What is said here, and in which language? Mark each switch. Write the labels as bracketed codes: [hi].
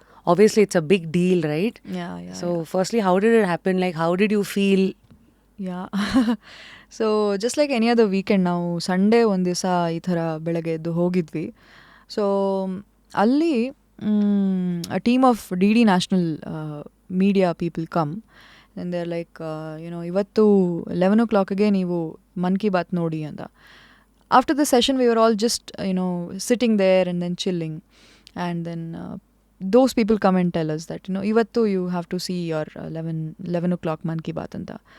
[en] obviously it's a big deal, right? Yeah. So firstly, how did it happen? Like, how did you feel? Yeah so just like any other weekend [kn] ನಾವು Sunday ಒಂದು ದಿವಸ ಈ ಥರ ಬೆಳಗ್ಗೆ ಎದ್ದು ಹೋಗಿದ್ವಿ. [en] so [kn] ಅಲ್ಲಿ [en] a team of DD national media people come and they're like, [kn] ಇವತ್ತು 11 o'clockಗೆ ನೀವು ಮನ್ ಕಿ ಬಾತ್ ನೋಡಿ ಅಂತ. [en] After the session we were all just sitting there and then chilling, and then those people come and tell us that [kn] ivattu [en] you have to see your 11 o'clock Mann Ki Baat [kn] anta.